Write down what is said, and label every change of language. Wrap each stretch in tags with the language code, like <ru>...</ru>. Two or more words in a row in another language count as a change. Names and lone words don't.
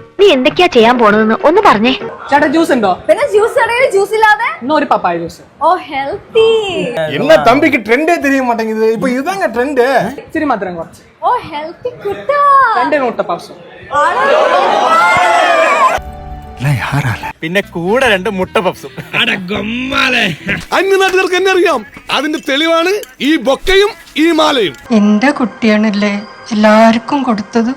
<ml>എന്തൊക്കെയാ ചെയ്യാൻ പോണതെന്ന് ഒന്ന് പറഞ്ഞേ. ചേട്ടാ ജ്യൂസ് ഉണ്ടോ? പിന്നെ ജ്യൂസ് ജ്യൂസ് ഇല്ലാതെ ഒരു പപ്പായ ജ്യൂസ്. ഓ ഹെൽത്തി.</ml> <ta>என்ன தம்பிக்கு ட்ரெண்டே தெரிய மாட்டேங்குது. இப்போ இதுதாங்க ட்ரெண்ட்.</ta> <ml>ഇച്ചിരി മധുരം കുറച്ച്. ഓ ഹെൽത്തി കുട്ടാ. 2 മുട്ട പപ്സും. പിന്നെ കൂടെ 2 മുട്ട പപ്സും. അന്യ നാട്ടുകാർക്ക് എന്നെ അറിയാം. അതിന്റെ തെളിവാണ് ഈ ബൊക്കയും ഈ മാലയും. എന്റെ കുട്ടിയാണല്ലേ എല്ലാവർക്കും കൊടുത്തത്.</ml>